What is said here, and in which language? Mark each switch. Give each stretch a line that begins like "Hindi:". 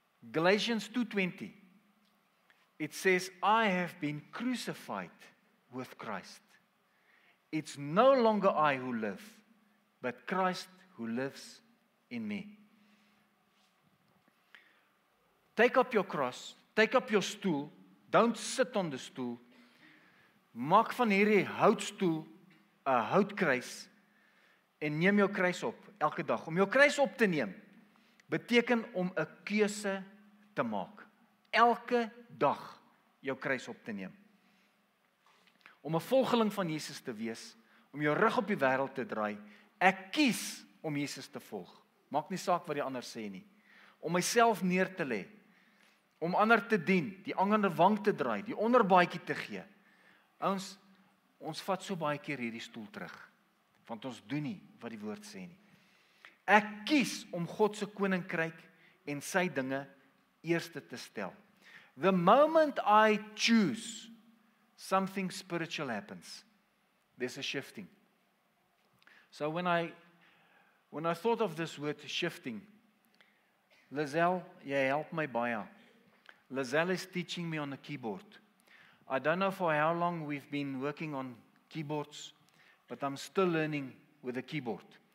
English: Galatians 2:20, it says, I have been crucified with Christ. It's no longer I who live, but Christ who lives in me. Take up your cross, take up your stool, don't sit on the stool.
Afrikaans: Maak van hierdie houtstoel 'n houtkruis en neem jou kruis op elke dag. Om jou kruis op te neem beteken om 'n keuse te maak. Elke dag jou kruis op te neem. Om 'n volgeling van Jesus te wees, om jou rug op die wêreld te draai. Ek kies om Jesus te volg. Maak nie saak wat die ander sê nie. Om myself neer te lê, om ander te dien, die ander wang te draai, die onderbaadjie te gee. Ons vat so baie keer hierdie stoel terug, want ons doen nie wat die woord sê nie. Ek kies om God se koninkryk en sy dinge eerste te stel.
English: The moment I choose, something spiritual happens. There's a shifting. So when I thought of this word shifting, Lizelle,
Afrikaans: jy help my baie.
English: Lizelle is teaching me on a keyboard. I don't know for how long we've been working on keyboards, but I'm still learning with a keyboard.